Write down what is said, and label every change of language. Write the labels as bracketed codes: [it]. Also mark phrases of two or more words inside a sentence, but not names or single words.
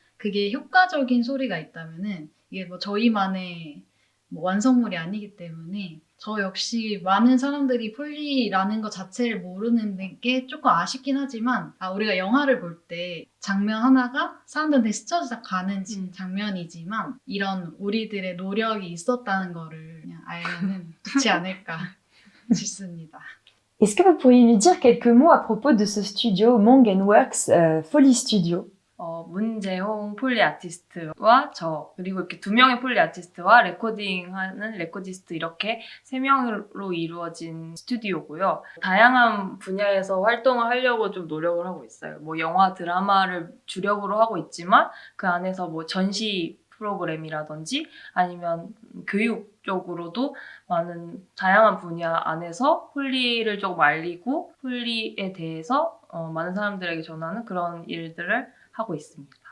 [ko] 그게 효과적인 소리가 있다면은 이게 뭐 저희만의 뭐 완성물이 아니기 때문에 저 역시 많은 사람들이 폴리라는 것 자체를 모르는 게 조금 아쉽긴 하지만 우리가 영화를 볼 때 장면 하나가 사람들한테 스쳐 가는 장면이지만 이런 우리들의 노력이 있었다는 거를 그냥 알면은 좋지 않을까 싶습니다. [fr] Est-ce que vous pourriez nous dire quelques mots à propos de ce studio Mong & Works Folly Studio? [ko] 문재홍 폴리 아티스트와 저 그리고 이렇게 2명의 폴리 아티스트와 레코딩하는 레코디스트 이렇게 3명으로 이루어진 스튜디오고요. 다양한 분야에서 활동을 하려고 좀 노력을 하고 있어요. 뭐 영화, 드라마를 주력으로 하고 있지만 그 안에서 뭐 전시 프로그램이라든지 아니면 교육 쪽으로도 많은 다양한 분야 안에서 폴리를 조금 알리고 폴리에 대해서 많은 사람들에게 전하는 그런 일들을 하고 있습니다.